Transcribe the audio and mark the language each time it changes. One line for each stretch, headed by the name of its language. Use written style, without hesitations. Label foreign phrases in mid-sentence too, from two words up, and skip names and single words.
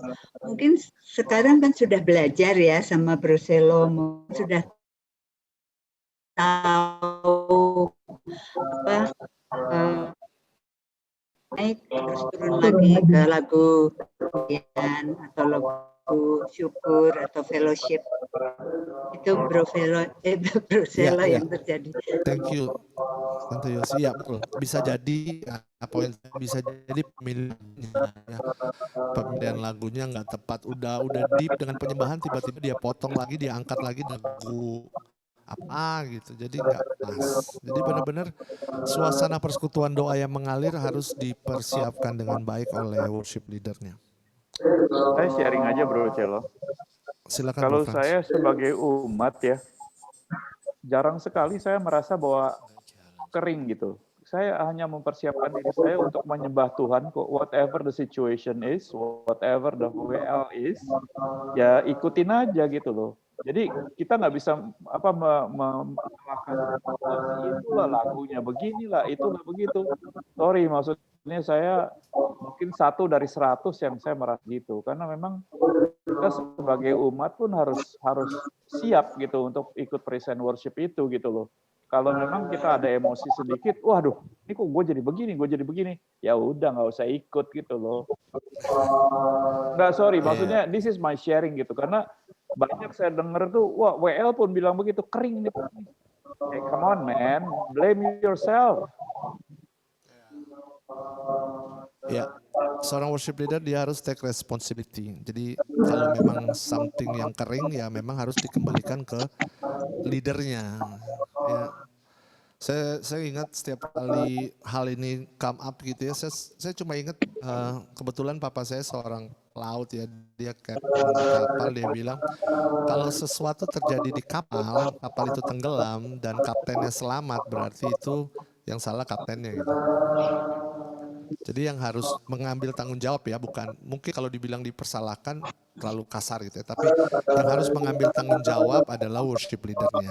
Indonesian: Mungkin sekarang kan sudah belajar ya sama Bro Selo, sudah tahu apa naik terus turun lagi ke lagu pujian atau lagu syukur atau fellowship. Itu Bro Selo yang terjadi.
English: Thank you.
Indonesian: Tante Yosi, ya betul. Bisa jadi, poin bisa jadi pemilihan lagunya nggak tepat. Udah deep dengan penyembahan, tiba-tiba dia potong lagi, dia angkat lagi lagu apa gitu. Jadi nggak pas. Jadi benar-benar suasana persekutuan doa yang mengalir harus dipersiapkan dengan baik oleh
English: worship leadernya.
Indonesian: Saya sharing aja Bro Celo. Silakan. Kalau Bro Frans. saya sebagai umat ya, jarang sekali saya merasa bahwa kering gitu. Saya hanya mempersiapkan diri saya untuk menyembah Tuhan kok,
English: whatever the situation is, whatever the WL is,
Indonesian: ya ikutin aja gitu loh. Jadi kita nggak bisa itulah lagunya beginilah, itulah begitu. Sorry, maksudnya saya mungkin 1 dari 100 yang saya merasa gitu, karena memang kita sebagai umat pun harus siap gitu untuk ikut
English: praise and worship
Indonesian: itu gitu loh. Kalau memang kita ada emosi sedikit, waduh, ini kok gue jadi begini, ya udah nggak usah ikut gitu loh. Nggak, sorry, maksudnya
English: this is my sharing
Indonesian: gitu, karena banyak saya dengar tuh, wah WL pun bilang begitu, kering nih.
English: Hey, come on man, blame yourself.
Indonesian: Ya, seorang
English: worship leader
Indonesian: dia harus
English: take responsibility.
Indonesian: Jadi kalau memang something yang kering ya memang harus dikembalikan ke leadernya. Ya. Saya ingat setiap kali hal ini
English: come up
Indonesian: gitu ya, saya cuma ingat kebetulan papa saya seorang pelaut ya, dia kapten di kapal, dia bilang kalau sesuatu terjadi di kapal itu tenggelam dan kaptennya selamat, berarti itu yang salah kaptennya gitu. Jadi yang harus mengambil tanggung jawab ya, bukan mungkin kalau dibilang dipersalahkan terlalu kasar gitu ya, tapi yang harus mengambil tanggung jawab adalah
English: worship leadernya.